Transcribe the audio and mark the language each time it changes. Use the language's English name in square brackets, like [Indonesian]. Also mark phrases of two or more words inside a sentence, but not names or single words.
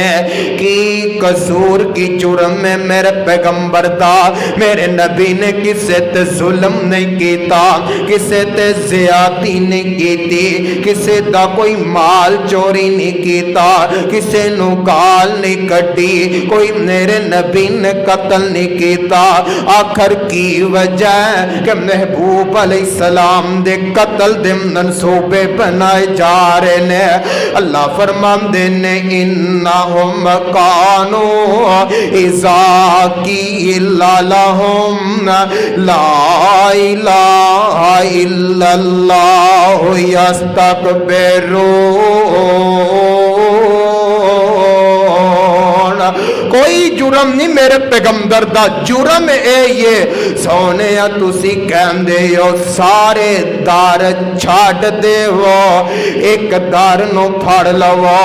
[Punjabi] کی قصور کی جرم میں میرے پیغمبر دا، میرے نبی نے کسے تے ظلم نہیں کیتا، کسے تے زیادتی نہیں کیتی، کسے دا کوئی مال چوری نہیں کیتا، کسے نوں گال نہیں کٹی، کوئی میرے نبی نے قتل نہیں کیتا. آخر کی وجہ کہ محبوب علیہ السلام دے قتل دے منصوبے بنائے جا رہے نے. اللہ فرماندے نے [Arabic] إنهم كانوا إذا قيل لهم لا إله إلا الله يستكبرون. [Punjabi] کوئی جرم نہیں میرے پیغمبر دا، جرم یہ سونے تسی کہندے ہو سارے در چھڈ دیوو، ایک در نوں پھڑ لوو.